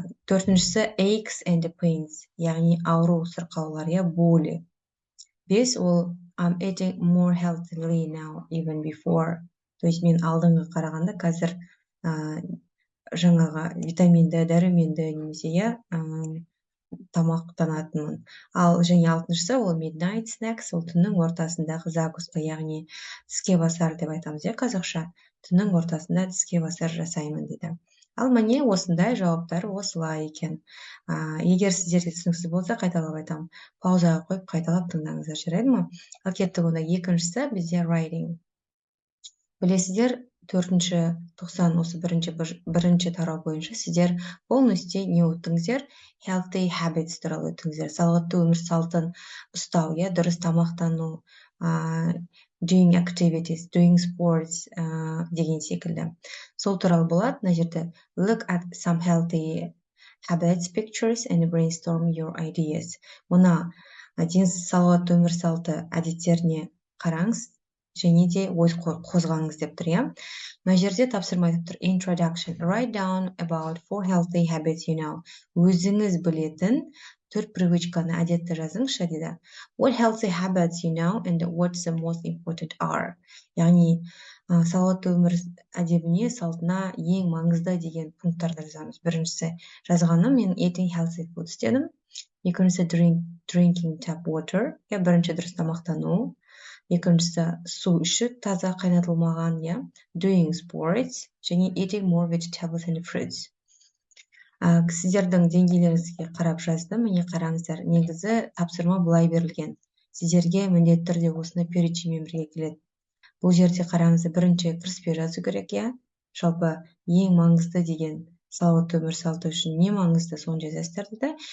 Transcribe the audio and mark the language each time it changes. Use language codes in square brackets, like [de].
[kk] Төртіншісі [en] aches and pains, [kk] яғни ауру, сырқаулар, иә, [ru] боли. [en] 5 ол I'm eating more healthily now even before. [ru] То есть [kk] мен алдыңғы қарағанда қазір жаңағы витаминді, дәруменді немесе, иә, тамақтанатынмын. Ал және 6-шысы ол midnight snacks, ол түннің ортасындағы закуска, яғни тіске басар деп айтамыз, иә, қазақша. Түннің ортасында тіске басар жасаймын дейді. Ал міне осындай жауаптар осылай екен. Егер сіздерге түсініксіз болса, қайталап айтамын. Паузаға қойып қайталап тыңдаңыздар, жарайды ма? Ал кеттік онда екіншісі бізде writing. Білесіздер, 490 осы бірінші тарау бойынша сіздер полностью не өттіңіздер? Healthy habits туралы өттіңіздер. Салауатты өмір салтын ұстау, иә, дұрыс тамақтану, doing activities, doing sports деген секілді. Сол туралы болады. Мына жерде [en] look at some healthy habits pictures and brainstorm your ideas. [kk] Мұна салауатты өмір салты әдеттеріне қараңыз және де ой қозғаңыз деп тұр, иә. Мына жерде тапсырма айтып тұр. [en] Introduction. Write down about 4 healthy habits you know. [kk] Өзіңіз білетін 4 привычканы, әдетті жазыңызшы дейді. [en] What healthy habits you know and what's the most important are. [kk] Яғни салауатты өмір әдебіне, салтына ең маңызды деген пункттарды жазамыз. Біріншісі жазғаным мен [en] eating healthy food [kk] дедім. Екіншісі [en] drinking tap water. [kk] Бірінші дұрыс тамақтану. Екіншісі су ішіп, таза қайнатылмаған, иә. [en] Doing sports және eating more vegetables and fruits. [kk] Сіздердің деңгейлеріңізге қарап жаздым. Міне қараңыздар. Негізі тапсырма былай берілген. Сіздерге міндетті түрде осыны перечинмен бірге келеді. Бұл жерде қараңыздар, бірінші кіріспе жазу керек, иә. Жалпы ең маңызды деген салауатты өмір салты үшін не маңызды, соны жазасыздар дейді.